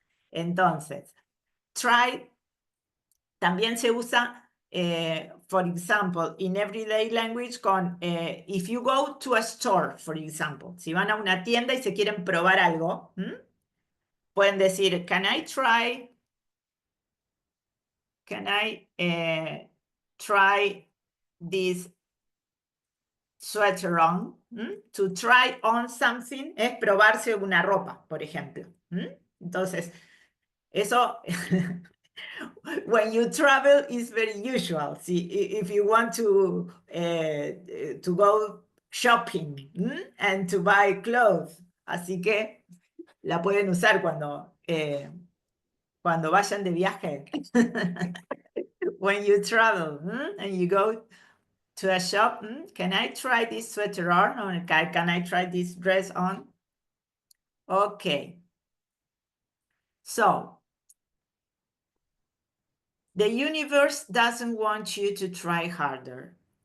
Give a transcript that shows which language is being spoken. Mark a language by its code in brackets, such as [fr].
[es] Entonces, try también se usa, [en] for example, in everyday language [es] con, [en] if you go to a store, for example, [es] si van a una tienda y se quieren probar algo, pueden decir, [en] can I try this sweater on? To try on something [es] es probarse una ropa, por ejemplo. Entonces, eso, [en] when you travel, is very usual. See, if you want to go shopping and to buy clothes, [es] así que la pueden usar cuando vayan de viaje. [en] When you travel and you go to a shop, can I try this sweater on? Or can I try this dress on? Okay. So, the universe doesn't want you to try harder.